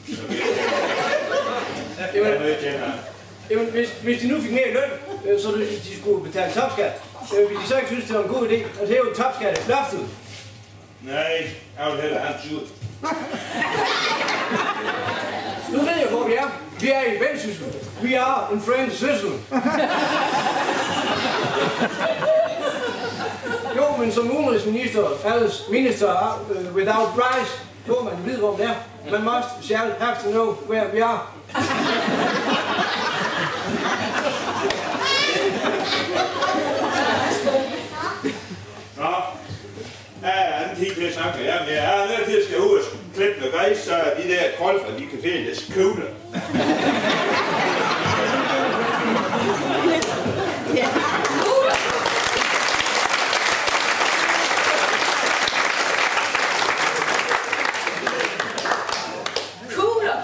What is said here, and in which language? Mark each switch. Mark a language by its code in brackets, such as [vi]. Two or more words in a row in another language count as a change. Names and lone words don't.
[da] Jamen, hvis de nu fik mere i løn, så de skulle betale topskat, ville de så ikke synes, det var en god idé at hæve topskatloftet? Nej, jeg vil hellere have en tur. Nu ved jeg, hvor vi er. Vi er i Vendsyssel. [en] We are in French Switzerland. [da] Jo, men som udenrigsminister, [en] as minister without price, [da] hvor man ved, hvor det er. [en] Man shall have to know where we are. [da] Nå, jeg er anden tid til at snakke med jer, men jeg er nødt til at skal ud og klippe noget græs, så de der krolfer, de kan finde deres kugler. Kugler?